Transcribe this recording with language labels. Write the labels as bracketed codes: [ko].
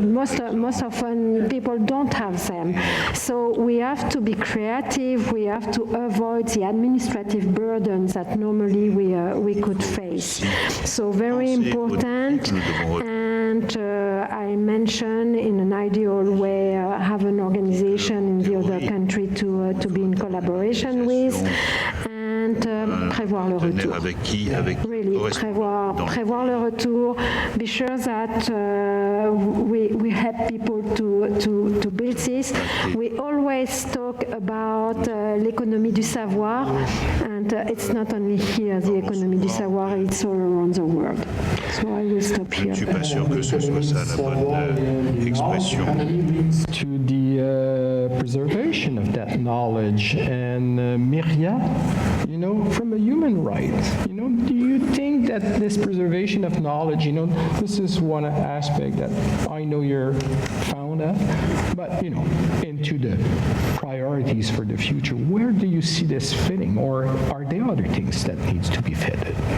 [en] Most often people don't have them. So we have to be creative, we have to avoid the administrative burdens that normally we could face. So very important, and I mentioned in an ideal way have an organization in the other country to be in collaboration with, and [fr] prévoir le retour. Avec qui, avec [en] Really, [fr] prévoir le retour. [en] Be sure that we help people to build this. We always talk about [fr] l'économie du savoir, [en] and it's not only here the [fr] économie du savoir, [en] it's all around the world. So I will stop here. [fr] Je ne suis pas sûr que ce soit ça la bonne expression. [en] To the preservation of that knowledge. And Mirya, you know, from a human right, you know, do you think that this preservation of knowledge, you know, this is one aspect that I know you're fond of, but, you know, into the priorities for the future, where do you see this fitting, or are there other things that needs to be fitted?